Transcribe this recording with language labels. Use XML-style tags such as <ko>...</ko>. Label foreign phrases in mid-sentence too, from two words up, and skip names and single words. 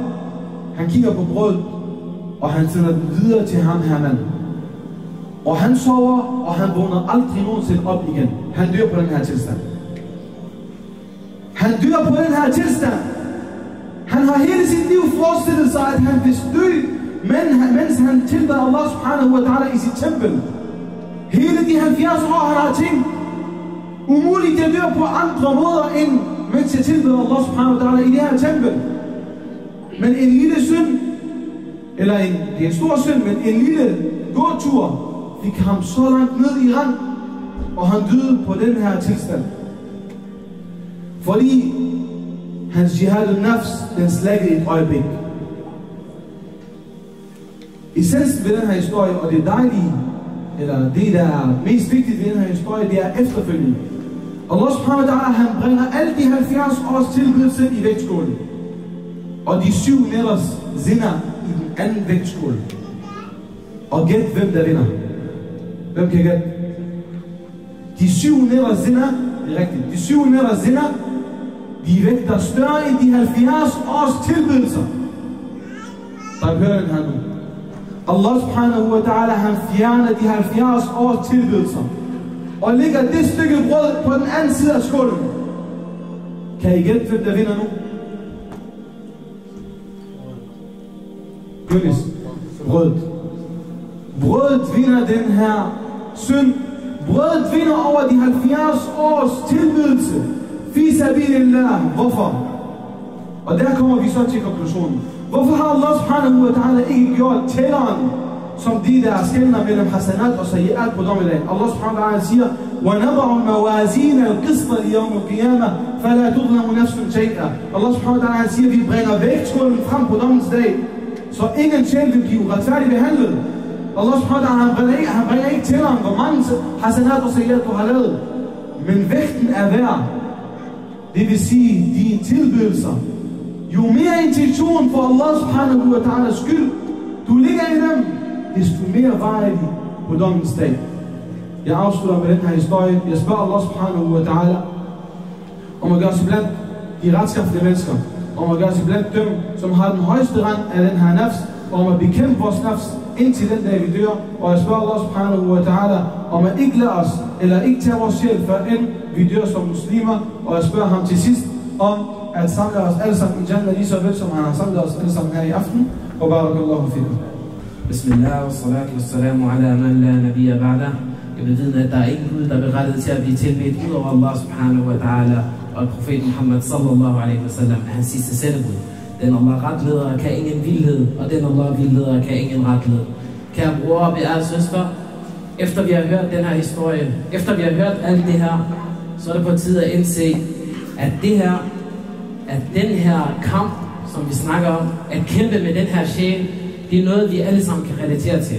<da>Han kigger på brødet, og han sender den videre til ham her mand. Og han sover, og han vågner aldrig nogensinde op igen. Han dør på den her tilstand. Han dør på den her tilstand. Han har hele sit liv forestillet sig, at han vil dø mens han tilbad</da> <ar>الله سبحانه وتعالى</ar> <da>i sit tempel. Hele de 70 år han har tænkt, umuligt at dør på andre måder end mens jeg tilbeder</da> <ar>الله سبحانه وتعالى</ar> <da>i det her tempel. Men en lille synd, eller det er en stor synd, men en lille gåtur fik ham så langt ned i rang, og han døde på den her tilstand. Fordi hans</da> <ar>جهاد النفس,</ar> <da>den slækkede et øjeblik. Essensen ved den her historie, og det dejlige, eller det der er mest vigtigt ved den her historie, det er efterfølgende.</da> <ar>الله سبحانه وتعالى,</ar> <da>han bringer alle de 70 års tilbedelse i vægtskålen. Og de 7 nætters zina i den anden vægtskål. Og gæt hvem der vinder. Hvem kan gætte? De 7 nætters zina, det er rigtigt, de 7 nætters zina, de vægter større end de 70 års tilbedelser. Der hører den her nu.</da> <ar>الله سبحانه وتعالى,</ar> <da>han fjerner de 70 års tilbedelser og lægger det stykke brød på den anden side af skålen. Kan I gætte, hvem der vinder nu? Yunus, brødet. Brødet vinder den her synd. Brødet vinder over de 70 års tilbedelse.</da> <ar>في سبيل الله. Hvorfor?</ar> <da>Og der kommer vi så til konklusionen. Hvorfor har</da> <ar>الله سبحانه وتعالى</ar> <da>ikke gjort tælleren som de der skelner mellem hasanat og sayiat på dommedagen?</da> <ar>الله سبحانه وتعالى siger: وَنَضَعُ الْمَوَازِينَ الْقِسْطَ لِيَوْمِ الْقِيَامَةِ فَلَا تُظْلَمُ نَفْسٌ شَيْئًا. الله سبحانه وتعالى</ar> <da>siger, at vi bringer vægtskålen frem på dommens dag, så ingen sjæl vil blive retfærdigt behandlet.</da> <ar>الله سبحانه وتعالى,</ar> <da>han bringer ikke tælleren, hvor mange hasanat og sayiat du har lavet, men vægten er værd. Det vil sige, dine tilbedelser. Jo mere intention for</da> <ar>الله سبحانه وتعالىs</ar> <da>skyld du ligger i dem, desto mere vejer de på dommens dag. Jeg afslutter med den her historie. Jeg spørger</da> <ar>الله سبحانه وتعالى</ar> <da>om at gøre sig blandt de retskaffende mennesker, om at gøre sig blandt dem, som har den højeste rang af den her nafs, og om at bekæmpe vores nafs indtil den dag vi dør. Og jeg spørger</da> <ar>الله سبحانه وتعالى</ar> <da>om at ikke lade os, eller ikke tage vores sjæl, før end vi dør som muslimer. Og jeg spørger ham til sidst om at samle os alle sammen i Jannah, lige så vel som han har samlet os alle sammen her i aften.</da> <ar>Og بارك الله فيكم. بسم الله والصلاة والسلام على من لا نبي بعده.</ar> <da>Jeg vil vide, at der er ingen Gud, der er berettiget til at blive tilbedt ud over</da> <ar>الله سبحانه وتعالى</ar> <da>og profet Muhammad</da> <ar>صلى الله عليه وسلم,</ar> <da>hans sidste sendebud. Den Allah retleder kan ingen vildhed, og den Allah vildleder kan ingen retlede. Kære bror og beærede søster, efter vi har hørt den her historie, efter vi har hørt alt det her, så er det på tide at indse, at den her kamp, som vi snakker om, at kæmpe med den her sjæl, det er noget, vi alle sammen kan relatere til.</da>